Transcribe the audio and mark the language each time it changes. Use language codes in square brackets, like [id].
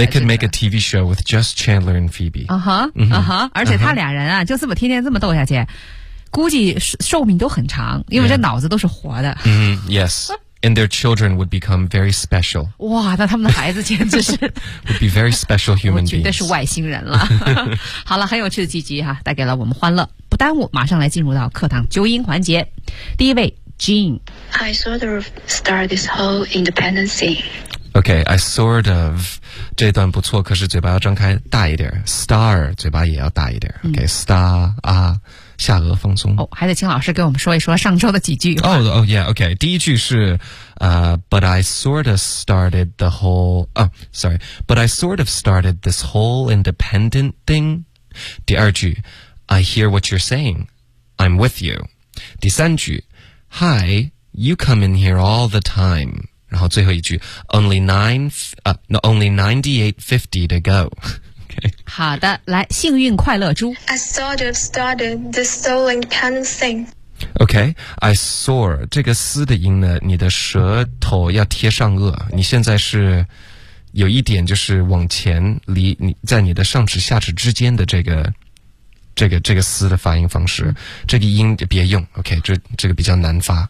[en] They could make a TV show with just Chandler and Phoebe. [zh] 而且他俩人啊就这么天天这么斗下去。估计寿命都很长因为这脑子都是活的。 [en] Yeah. Yes. And their children would become very special. [zh] 哇那他们的孩子简直是。 [en] would be very special human beings. [zh] 绝对是外星人了。好了很有趣的几集哈带给了我们欢乐。不耽误马上来进入到课堂纠音环节。第一位 ,Jean。 [en] I sort of start this whole independence thing. Okay, I sort of, [zh] 这段不错可是嘴巴要张开大一点。 Star, 嘴巴也要大一点。 [en] Okay, star, [zh] 啊。下颚放松哦，还得请老师给我们说一说上周的几句 [en] 哦哦、oh, yeah OK [zh] 第一句是 [en] but I sort of started the whole but I sort of started this whole independent thing [zh] 第二句 [en] I hear what you're saying I'm with you [zh] 第三句 [en] Hi you come in here all the time [zh] 然后最后一句 [en] only 9850 to go [zh] 好的来幸运快乐猪 [en] I sort of started the soul independent thing OK I sore [zh] 这个嘶的音呢你的舌头要贴上颚你现在是有一点就是往前离你在你的上齿下齿之间的这个嘶的发音方式这个音别用 OK 这个比较难发